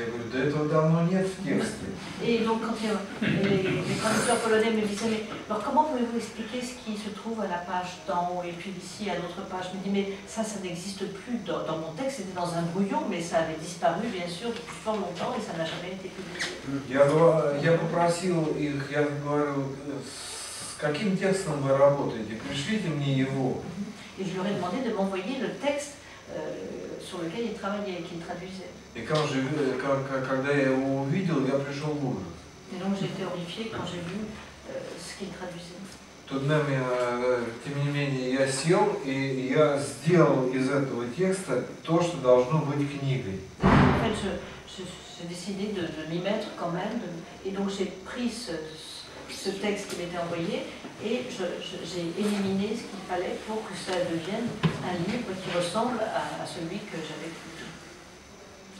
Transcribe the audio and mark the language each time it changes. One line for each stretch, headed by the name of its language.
Russian: Я говорю, да этого давно нет в тексте.
French: Et donc quand les traducteurs polonais me disaient, mais alors comment pouvez-vous expliquer ce qui se trouve à la page d'en haut et puis ici à l'autre page? Je me dis, mais ça n'existe plus dans mon texte, c'était dans un brouillon, mais ça avait disparu bien sûr depuis fort longtemps et ça n'a jamais été publié.
Russian: Я попросил их, я говорю, с каким текстом вы работаете? Пришлите мне его.
French: Et je leur ai demandé de m'envoyer le texte sur lequel ils travaillaient et qu'ils traduisaient.
Russian: И когда я его увидел, я пришел в ужас.
French: Et donc j'ai été horrifiée quand j'ai vu ce qu'ils traduisaient.
Russian: Тем не менее, я сел и я сделал из этого текста то, что должно быть книгой.
French: En fait, j'ai décidé de m'y mettre quand même, et donc j'ai pris ce texte qui m'était envoyé et j'ai éliminé ce qu'il fallait pour que ça devienne un livre qui ressemble à celui que j'avais publié.